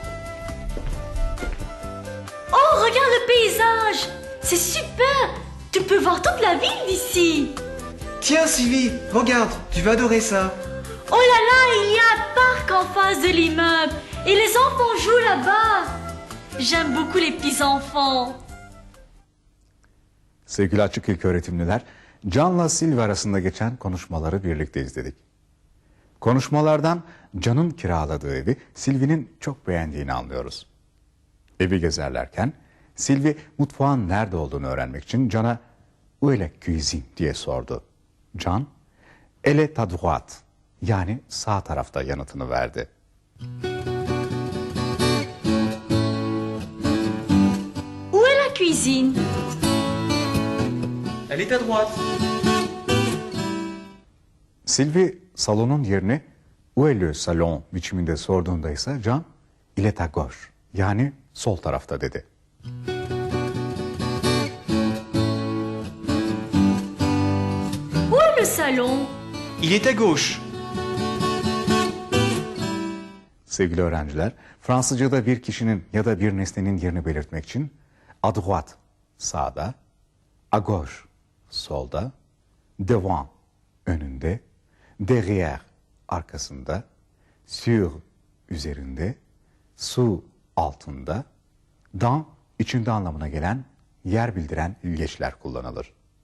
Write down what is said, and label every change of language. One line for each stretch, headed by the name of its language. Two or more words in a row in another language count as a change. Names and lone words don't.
French: Oh, regarde le paysage! C'est super! Tu peux voir toute la ville d'ici! Tiens Sylvie, regarde, tu vas adorer ça. Oh là là, il y a un parc en face de l'immeuble et les enfants jouent là-bas. J'aime beaucoup les petits-enfants.
Turkish: Sevgili açık ilköğretimliler, Can'la Sylvie arasında geçen konuşmaları birlikte izledik. Konuşmalardan Can'ın kiraladığı evi Sylvie'nin çok beğendiğini anlıyoruz. Evi gezerlerken Sylvie mutfağın nerede olduğunu öğrenmek için Can'a
French: "Où est la cuisine?"
Turkish: diye sordu. Can,
French: "Elle est à droite."
Turkish: yani sağ tarafta yanıtını verdi.
French: Où est la cuisine? Elle est à droite.
Turkish: Sylvie salonun yerini
French: "Où est le salon?"
Turkish: biçiminde sorduğunda ise Can,
French: "Il est à gauche."
Turkish: yani sol tarafta dedi.
French: Où est le salon? Il est à gauche.
Turkish: Sevgili öğrenciler, Fransızca'da bir kişinin ya da bir nesnenin yerini belirtmek için
French: à droite
Turkish: sağda,
French: à gauche
Turkish: solda, devant önünde, derrière arkasında, sur üzerinde, sous altında, dans içinde anlamına gelen yer bildiren ilgeçler kullanılır.